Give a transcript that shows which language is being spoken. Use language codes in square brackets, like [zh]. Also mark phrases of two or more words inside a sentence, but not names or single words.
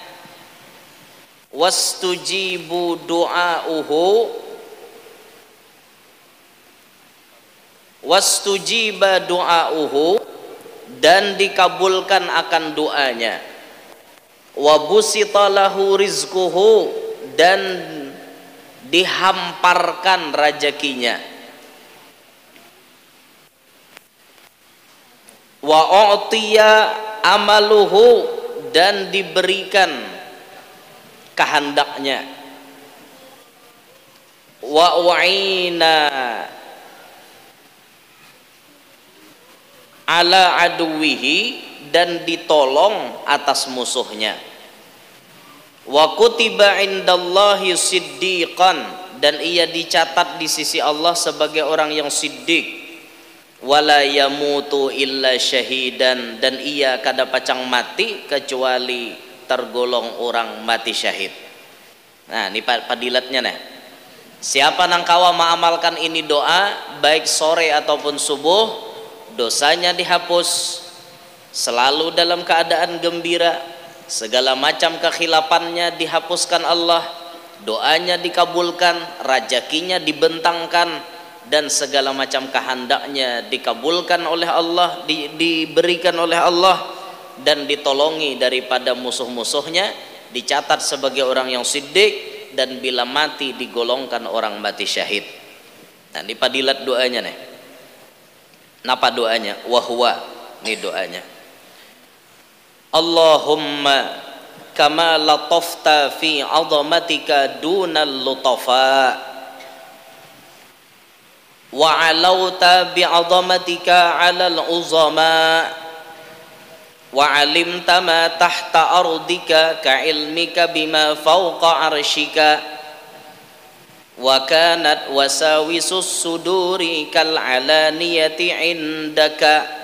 [ar] واستجيب دعاؤه، واستجيب دعاؤه, [id] dan dikabulkan akan doanya. [ar] وبسط له رزقه, [id] dan dihamparkan rezekinya. [ar] وأعطي أمله, [id] dan diberikan kehendaknya. [ar] وأعين على عدوه, [id] dan ditolong atas musuhnya. [ar] وكتب عند الله صديقا, [id] dan ia dicatat di sisi Allah sebagai orang yang siddiq. [ar] ولا يموت إلا شهيدا, [id] dan ia kada pacang mati kecuali tergolong orang mati syahid. Nah ini padilatnya nah. Siapa nang kawa mengamalkan ini doa baik sore ataupun subuh, dosanya dihapus, selalu dalam keadaan gembira, segala macam kekhilafannya dihapuskan Allah, doanya dikabulkan, rezekinya dibentangkan, dan segala macam kehendaknya dikabulkan oleh Allah, diberikan oleh Allah, dan ditolongi daripada musuh-musuhnya, dicatat sebagai orang yang siddiq, dan bila mati digolongkan orang mati syahid. Nah ini padilat doanya nih. Napa doanya? Wahwa, ini doanya. [ar] اللهم كما لطفت في عظمتك دون اللطفاء، وعلوت بعظمتك على العظماء، وعلمت ما تحت أرضك كعلمك بما فوق عرشك، وكانت وساوس الصدور كالعلانية عندك,